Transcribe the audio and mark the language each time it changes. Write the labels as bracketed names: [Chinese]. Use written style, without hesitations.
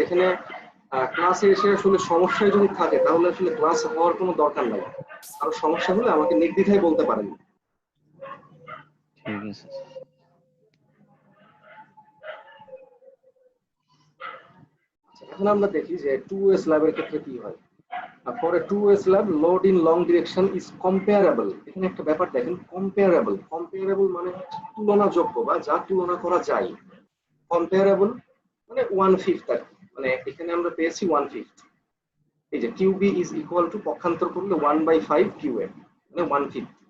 [Bangla] এখানে ক্লাসে এসে আসলে সমস্যায় যদি থাকে তাহলে আসলে ক্লাস হওয়ার কোনো দরকার নাই। আর সমস্যা হলে আমাকে নির্দ্বিধায় বলতে পারেন। ঠিক আছে। এখন আমরা দেখি যে 2 স্ল্যাবের ক্ষেত্রে কি হয়। [English] For a 2 slab load in long direction is comparable। [Bangla] এখানে একটা ব্যাপার দেখেন, comparable মানে হচ্ছে তুলনাযোগ্য বা যা তুলনা করা যায়। comparable মানে 1/5, মানে এখানে আমরা পেয়েছি 1/5। এই যে QB is equal to পক্ষান্তর করলে 1/5 QA, মানে 1/5।